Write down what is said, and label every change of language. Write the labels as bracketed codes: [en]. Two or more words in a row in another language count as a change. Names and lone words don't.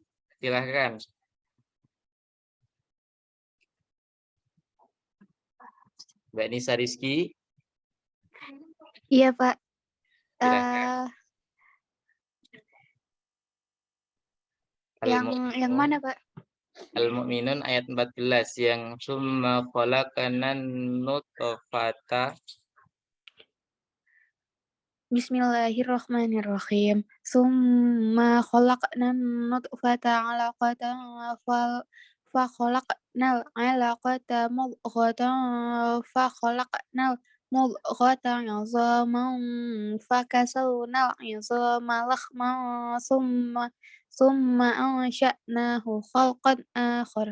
[id] Silahkan. Mbak Nisa Rizky. Iya, Pak. Silahkan. Yang mana, Pak? Al-Mu'minun ayat 14 yang [ar] ثم خلقنا النطفة. [id] Bismillahirrahmanirrahim. [ar] ثم خلقنا النطفة علقة فخلقنا العلقة مضغة فخلقنا المضغة عظاما فكسونا العظام لحما ثم أنشأناه خلقا آخر.